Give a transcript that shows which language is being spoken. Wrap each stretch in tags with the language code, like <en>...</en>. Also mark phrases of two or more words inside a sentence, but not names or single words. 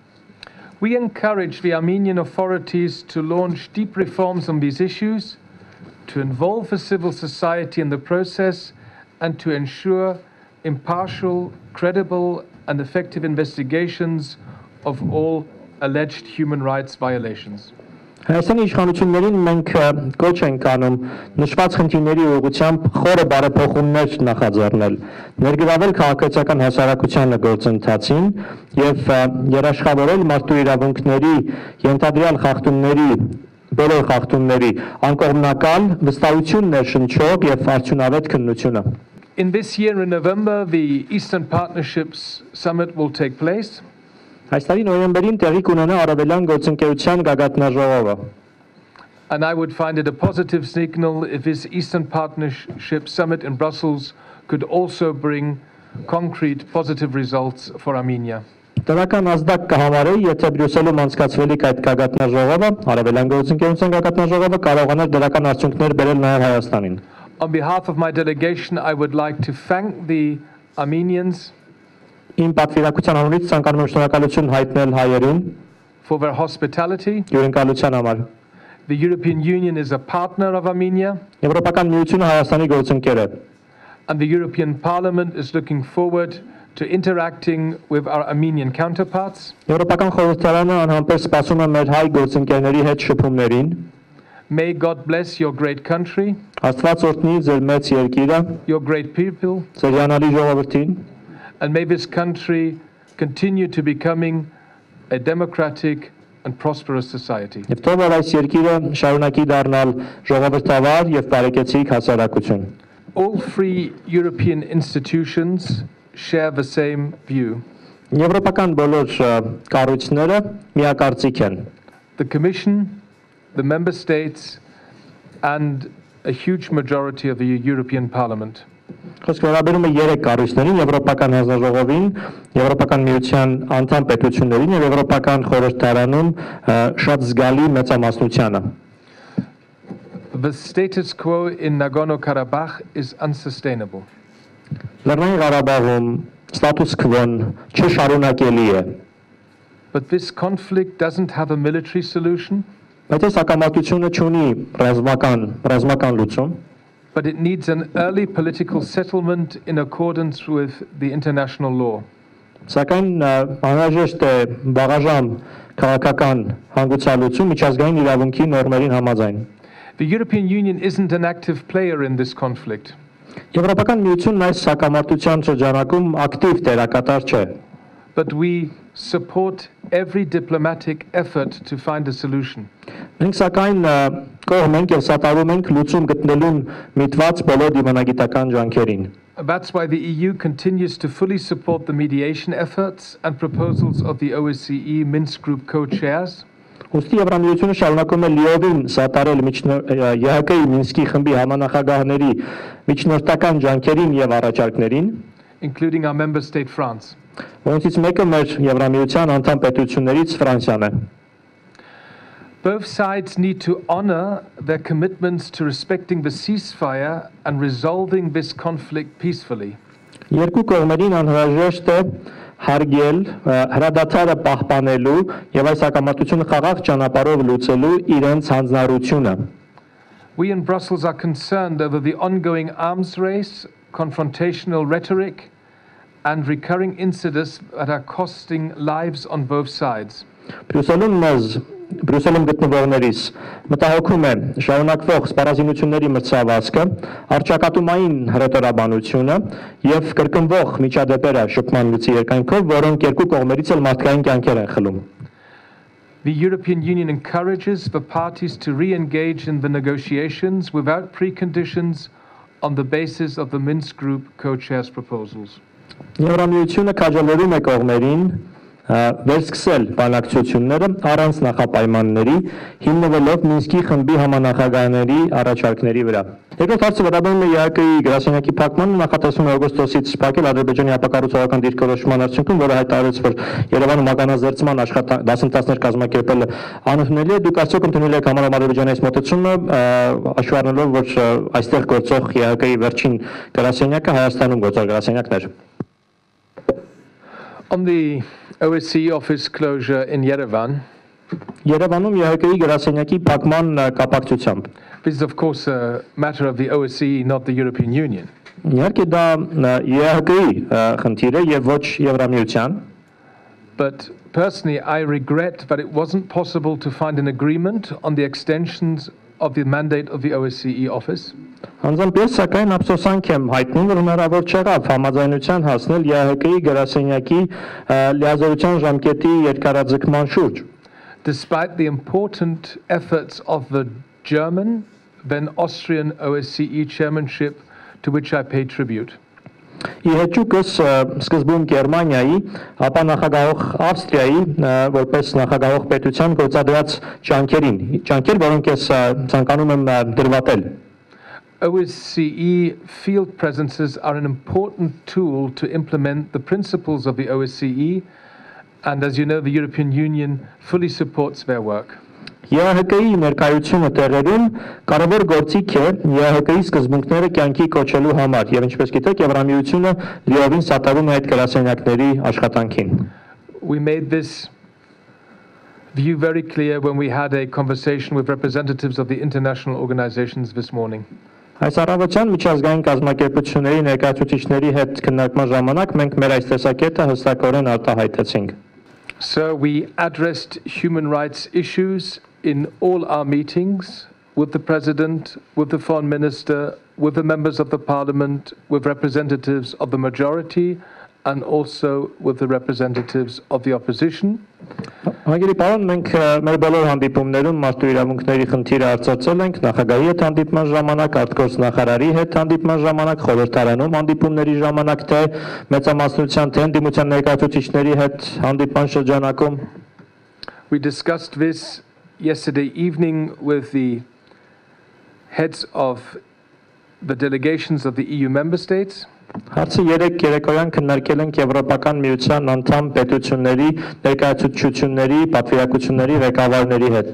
<en>We encourage the Armenian authorities to launch deep reforms on these issues, to involve the civil society in the process, and to ensure impartial, credible, and effective investigations of all alleged human rights violations.</en> <hy>Հայաստանի իշխանություններին մենք կոչ ենք անում նշված խնդիրների ուղղությամբ խորը բարեփոխումներ նախաձեռնել, ներգրավել քաղաքացիական հասարակությանը գործընթացին եւ երաշխավորել մարդու իրավունքների ենթադրյալ խախտումների բոլոր խախտումների անկողմնակալ, վստահություն ներշնչող եւ արդյունավետ քննությունը։</hy> <en>In this year in November, the Eastern Partnerships Summit will take place.</en> <hy>Այս տարի նոյեմբերին տեղի կունենա Արևելյան գործընկերության գագաթնաժողովը։</hy> <en>And I would find it a positive signal if this Eastern Partnership Summit in Brussels could also bring concrete positive results for Armenia.</en> <hy>Դրական ազդակ կհամարեի, եթե Բրյուսելում անցկացվելիք այդ գագաթնաժողովը, Արևելյան գործընկերության գագաթնաժողովը կարողանար դրական արդյունքներ բերել նաև Հայաստանին։</hy> <en>On behalf of my delegation, I would like to thank the Armenians</en> <hy>Իմ պատվիրակության անունից ցանկանում եմ շնորհակալություն հայտնել հայերին</hy> <en>for their hospitality.</en> <hy>Հյուրընկալության համար։</hy> <en>The European Union is a partner of Armenia.</en> <hy>Եվրոպական միությունը Հայաստանի գործընկեր է։</hy> <en>And the European Parliament is looking forward to interacting with our Armenian counterparts.</en> <hy>Եվրոպական խորհրդարանը անհամբեր սպասում է մեր հայ գործընկերների հետ շփումներին։</hy> <en>May God bless your great country.</en> <hy>Աստված օրհնի ձեր մեծ երկիրը,</hy> <en>your great people.</en> <hy>Ձեր հիանալի ժողովրդին։</hy> <en>And may this country continue to becoming a democratic and prosperous society.</en> <hy>Եվ թող որ այս երկիրը շարունակի դառնալ ժողովրդավար եւ բարեկեցիկ հասարակություն։</hy> <en>All three European institutions share the same view.</en> <hy>Եվրոպական բոլոր կառույցները միակարծիք են։</hy> <en>The Commission, the Member States, and a huge majority of the European Parliament.</en> <hy>Խոսքը վերաբերում է 3 կառույցներին՝ Եվրոպական հանձնաժողովին, Եվրոպական միության անդամ պետություններին եւ Եվրոպական խորհրդարանում շատ զգալի մեծամասնությանը։</hy> <en>The status quo in Nagorno-Karabakh is unsustainable.</en> <hy>Լեռնային Ղարաբաղում</hy> <en>status quo-</en> <hy>ն չշարունակելի է։</hy> <en>But this conflict doesn't have a military solution.</en> <hy>Բայց այս հակամարտությունը չունի ռազմական լուծում։</hy> <en>But it needs an early political settlement in accordance with the international law.</en> <hy>Սակայն անհրաժեշտ է բաղաժամ քաղաքական հանգուցալուծում միջազգային իրավունքի նորմերին համաձայն։</hy> <en>The European Union isn't an active player in this conflict.</en> <hy>Եվրոպական միությունն այս հակամարտության շրջանակում ակտիվ դերակատար չէ։</hy> <en>But we support every diplomatic effort to find a solution.</en> <hy>Մենք սակայն կողմ ենք եւ սատարում ենք լուծում գտնելուն միտված բոլոր դիվանագիտական ջանքերին։</hy> <en>That's why the EU continues to fully support the mediation efforts and proposals of the OSCE Minsk Group co-chairs.</en> <hy>Ուստի Եվրամիությունը շարունակում է լիովին սատարել ԵՀԿ-ի Մինսկի խմբի համանախագահների միջնորդական ջանքերին եւ առաջարկներին,</hy> <en>including our member state France.</en> <hy>Որոնցից մեկը մեր Եվրամիության անդամ պետություններից Ֆրանսիան է։</hy> <en>Both sides need to honor their commitments to respecting the ceasefire and resolving this conflict peacefully.</en> <hy>Երկու կողմերին անհրաժեշտ է հարգել հրադադարը պահպանելու եւ այս հակամարտությունը խաղաղ ճանապարհով լուծելու իրենց հանձնառությունը։</hy> <en>We in Brussels are concerned over the ongoing arms race, confrontational rhetoric, and recurring incidents that are costing lives on both sides.</en> <hy>Բրյուսելում գտնվողներից մտահոգում է շարունակվող սպառազինությունների մրցավազքը, առճակատումային հրետորաբանությունը եւ կրկնվող միջադեպերը շփման լուծի երկայնքով, որոնք երկու կողմերից էլ մարդկային կյանքեր են խլում։</hy> <en>The European Union encourages the parties to re-engage in the negotiations without preconditions on the basis of the Minsk Group co-chairs proposals.</en> <hy>Եվրամիությունը քաջալերում է կողմերին վերսկսել բանակցությունները առանց նախապայմանների, հիմնվելով Մինսկի խմբի համանախագահների առաջարկների վրա։ Երկրորդ հարցը վերաբերում է ԵԱՀԿ-ի գրասենյակի փակմանը, նախատեսվում է օգոստոսից փակել Ադրբեջանի ապակառուցողական դիրքորոշման արդյունքում, որը հայտարարեց, որ Երևանում ականազերծման դասընթացներ կազմակերպելը անընդունելի է։ Դուք արդյոք ընդունել եք համարում Ադրբեջանի այս մոտեցումը, հաշվի առնելով, որ այստեղ գործող ԵԱՀԿ-ի վերջին գրասենյակը Հայաստանում գործող գրասենյակն էր։</hy> <en>On the OSCE office closure in Yerevan,</en> <hy>Երևանում ԵԱՀԿ-ի գրասենյակի փակման կապակցությամբ</hy> <en>this is of course a matter of the OSCE, not the European Union.</en> <hy>Իհարկե դա ԵԱՀԿ-ի խնդիր է եւ ոչ Եվրամիության,</hy> <en>But personally, I regret that it wasn't possible to find an agreement on the extensions of the mandate of the OSCE office.</en> <hy>Անձամբ ես սակայն ափսոսանք եմ հայտնում, որ հնարավոր չեղավ համաձայնության հասնել ԵԱՀԿ-ի գրասենյակի լիազորության ժամկետի երկարաձգման շուրջ։</hy> <en>Despite the important efforts of the German, then Austrian OSCE chairmanship, to which I pay tribute.</en> <hy>Իհեճուկս սկզբում Գերմանիայի, ապա նախագահող Ավստրիայի, որպես նախագահող պետության գործադրած ջանքեր, որոնք ես ցանկանում եմ դրվատել։</hy> <en>OSCE field presences are an important tool to implement the principles of the OSCE, and as you know, the European Union fully supports their work.</en> <hy>ԵԱՀԿ-ի ներկայությունը տեղերում կարևոր գործիք է ԵԱՀԿ-ի սկզբունքները կյանքի կոչելու համար, եւ ինչպես գիտեք, Եվրամիությունը լիովին սատարում է այդ գրասենյակների աշխատանքին։</hy> <en>We made this view very clear when we had a conversation with representatives of the international organizations this morning.</en> <hy>Այս առավոտյան միջազգային կազմակերպությունների ներկայացուցիչների հետ քննարկման ժամանակ մենք մեր այս տեսակետը հստակորեն արտահայտեցինք։</hy> <en>So we addressed human rights issues in all our meetings with the President, with the Foreign Minister, with the members of the Parliament, with representatives of the majority, and also with the representatives of the opposition.</en> <hy>Հարգելի պարոն, մենք մեր բոլոր հանդիպումներում մարդու իրավունքների խնդիրը արծարծել ենք նախագահի հետ հանդիպման ժամանակ, արտգործ նախարարի հետ հանդիպման ժամանակ, խորհրդարանում հանդիպումների ժամանակ, թե մեծամասնության թե ընդդիմության ներկայացուցիչների հետ հանդիպման շրջանակում։</hy> <en>We discussed this yesterday evening with the heads of the delegations of the EU member states.</en> <hy>Հարցը երեկոյան քննարկել ենք Եվրոպական միության անդամ պետությունների ներկայացուցչությունների, պատվիրակությունների ղեկավարների հետ։</hy>